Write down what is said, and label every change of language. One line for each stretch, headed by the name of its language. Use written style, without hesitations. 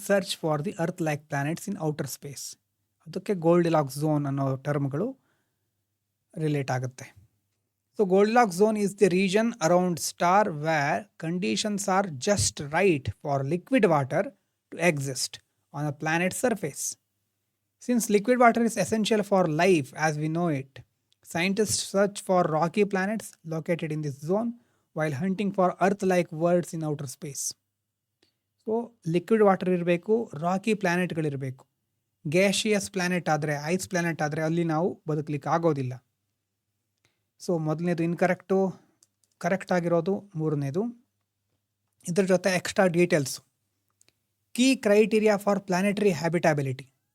English: search for the earth like planets in outer space,
Kannada: ಅದಕ್ಕೆ Goldilocks zone ಅನ್ನೋ ಟರ್ಮ್ಗಳು relate ಆಗುತ್ತೆ.
English: So Goldilocks zone is the region around star where conditions are just right for liquid water to exist on a planet surface. Since liquid water is essential for life as we know it, scientists search for rocky planets located in this zone while hunting for Earth-like worlds in outer space.
Kannada: So liquid water ಇರಬೇಕು, rakhi ಪ್ಲ್ಯಾನೆಟ್ಗಳಿರಬೇಕು. ಗ್ಯಾಷಿಯಸ್ planet ಆದರೆ, ice planet ಆದರೆ ಅಲ್ಲಿ ನಾವು ಬದುಕಲಿಕ್ಕೆ ಆಗೋದಿಲ್ಲ. So ಮೊದಲನೇದು ಇನ್ಕರೆಕ್ಟು, correct ಆಗಿರೋದು ಮೂರನೇದು. ಇದ್ರ ಜೊತೆ extra details.
English: Key criteria for planetary habitability.